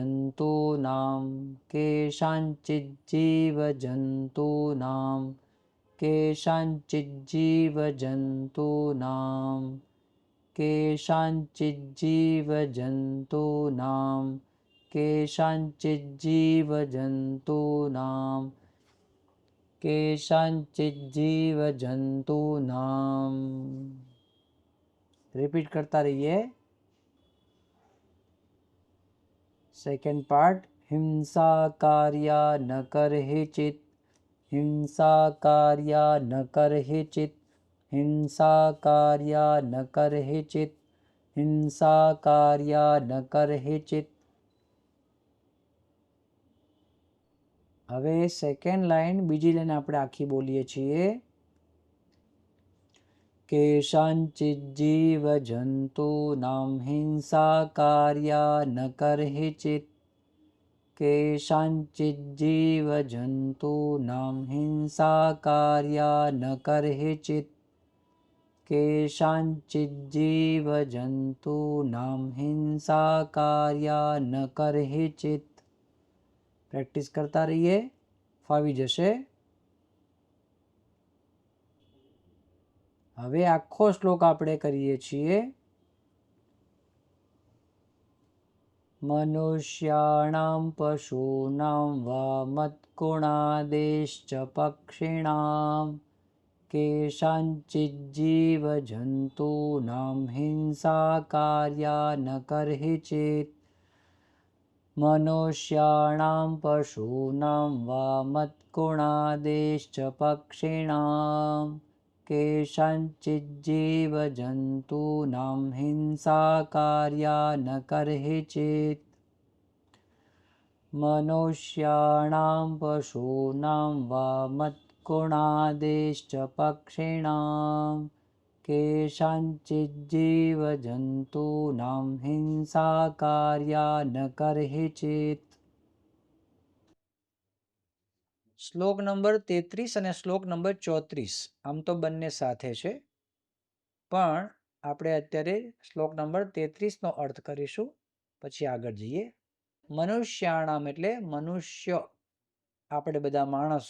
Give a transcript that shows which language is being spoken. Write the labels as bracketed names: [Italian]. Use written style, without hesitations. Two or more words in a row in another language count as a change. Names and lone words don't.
[Sanskrit] કેશાંચિજ્જીવજંતૂનામ કેશાંચિજ્જીવજંતૂનામ केषाञ्चिज्जीवजन्तूनां केषाञ्चिज्जीवजन्तूनां केषाञ्चिज्जीवजन्तूनां केषाञ्चिज्जीवजन्तूनां [Hindi] रिपीट करता रहिए। [English] second part, [Sanskrit] हिंसा कार्या न करहिचित् हिंसा कार्या न करहिचित् हिंसा कार्या न करहिचित् हिंसा कार्या न करहिचित्। [Gujarati] હવે [English] second line [Gujarati] બીજી લાઈન આપણે આખી બોલીએ છીએ। [Sanskrit] केषाञ्चिज्जीवजन्तूनां हिंसा कार्या न करहिचित् केषाञ्चिज्जीवजन्तूनां हिंसा कार्या न करहिचित् केषाञ्चिज्जीवजन्तूनां हिंसा कार्या न करहिचित्। [Gujarati] પ્રેક્ટિસ કરતા રહીએ, ફાવી જશે। હવે આખો શ્લોક આપણે કરીએ છીએ। [Sanskrit] મનુષ્યાણાં પશૂનાં વા મત્કુણાદેશ્ચ પક્ષિણાં કેષાञ्चिज्जीवजन्तूनां हिंसा कार्या न करहिचित् मनुष्याणां पशूनां वा मत्कुणादेश्च पक्षिणां केषाञ्चिज्जीवजन्तूनां हिंसा कार्या न करहिचित् मनुष्याणां पशूनां वा मत्कुणादेश्च पक्षिणां केषाञ्चिज्जीवजन्तूनां हिंसा कार्या न करहिचित्। [Gujarati] શ્લોક નંબર 33 અને શ્લોક નંબર 34 આમ તો બંને સાથે છે, પણ આપણે અત્યારે શ્લોક નંબર 33 નો અર્થ કરીશું, પછી આગળ જઈએ। મનુષ્યાણામ એટલે મનુષ્ય, આપણે બધા માણસો।